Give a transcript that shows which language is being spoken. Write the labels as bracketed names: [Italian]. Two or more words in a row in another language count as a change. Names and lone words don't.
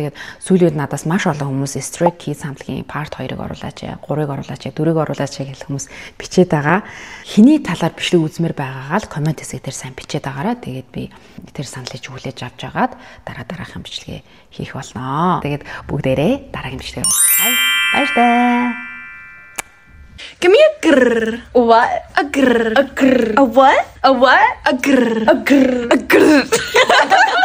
[Mongolian] Тэгээд сүүлийн үед надаас маш олон хүмүүс Stray Kids хамтлагийн part 2-ыг оруулаач, 3-ыг оруулаач, 4-ыг оруулаач гэх хүмүүс бичээд байгаа. Хэний талаар бичлэг үзмээр байгаагаа л комент хэсэг дээр сайн бичээд байгаараа. Тэгээд би тэр саналыг хүлээж авч жагаад дараагийн бичлэгээ хийх болно. Тэгээд бүгдээрээ дараагийн бичлэгээр баярлалаа. [English] Give me a grrr. What? A grrr. A grrr. A what? A what? A grrr. A grrr. A grrr.